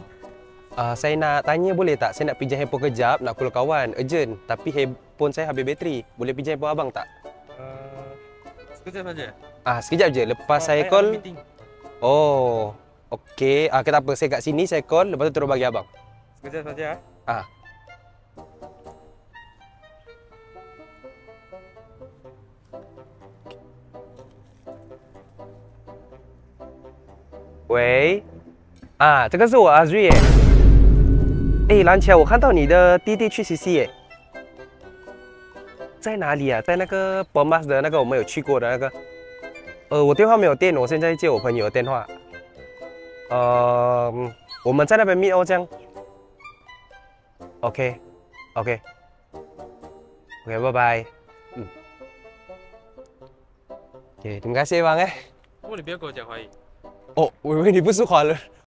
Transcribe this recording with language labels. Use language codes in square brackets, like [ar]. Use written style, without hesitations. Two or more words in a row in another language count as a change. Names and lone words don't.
[ms] Saya nak tanya boleh tak? Saya nak pinjam handphone kejap, nak call kawan, urgent. Tapi handphone saya habis bateri. Boleh pinjam handphone abang tak? Sekejap saja. Sekejap je. Lepas saya ada call. meeting. Oh, okey. Tak apa. Saya kat sini, saya call. Lepas tu terus bagi abang. Sekejap saja. [zh] Ah.喂，这个是我阿瑞耶。蓝桥，我看到你的弟弟去 CC 耶，在哪里啊？在那个 Bomas 的那个我们有去过的那个。我电话没有电，我现在借我朋友的电话。我们在那边 meet 哦，这样。OK，OK，OK，拜拜。OK， [ms] terima kasih bang。 [zh] 不过你不要跟我讲华语。我以为你不是华人。